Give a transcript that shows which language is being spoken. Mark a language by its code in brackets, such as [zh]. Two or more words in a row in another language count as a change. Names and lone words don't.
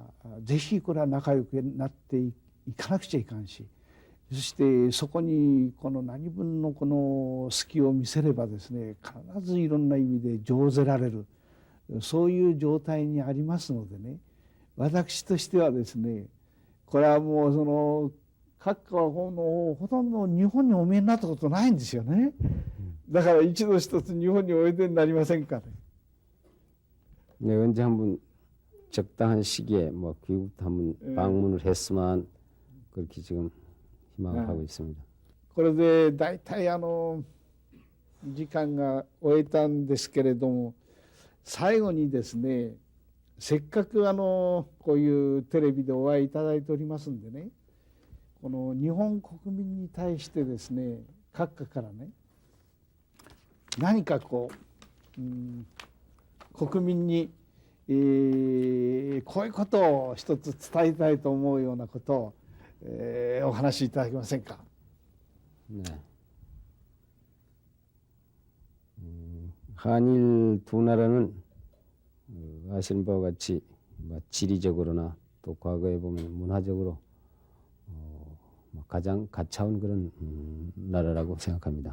[ja] ぜひこれは仲良くなっていかなくちゃいかんしそしてそこにこの何分のこの隙を見せればですね必ずいろんな意味で乗ぜられるそういう状態にありますのでね私としてはですねこれはもう閣下はほとんど日本にお見えになったことないんですよね。だから一度一つ日本においでになりませんかね。 [ko] 네, 언제 한번 적당한 시기에 뭐 귀국도 한번 방문을 했으면 그렇게 지금 희망을 하고 있습니다. [ja] これで大体時間が終えたんですけれども、最後にですね、せっかくこういうテレビでお会いいただいておりますんでね、この日本国民に対してですね、閣下からね、何かこう、国民に、こういうことを一つ伝えたいと思うようなことを、お話しいただけませんか。 [ko] 네. 한일 두 나라는 아시는 바와 같이 지리적으로나 또 과거에 보면 문화적으로 가장 가까운 그런 나라라고 생각합니다.